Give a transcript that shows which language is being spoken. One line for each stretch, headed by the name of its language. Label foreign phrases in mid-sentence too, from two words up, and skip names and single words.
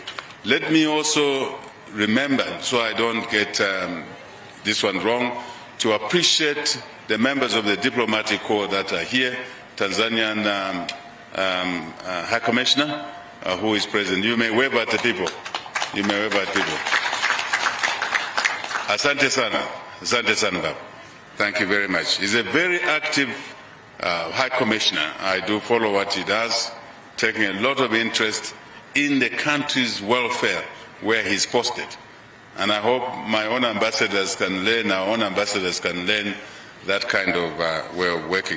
English: Let me also remember, so I don't get this one wrong, to appreciate the members of the diplomatic corps that are here, Tanzanian High Commissioner, who is present. You may wave at the people. You may wave at people.
Swahili: Asante sana. Asante sana.
English: Thank you very much. He's a very active High Commissioner. I do follow what he does, taking a lot of interest in the country's welfare where he's posted. And I hope my own ambassadors can learn, our own ambassadors can learn that kind of way of working.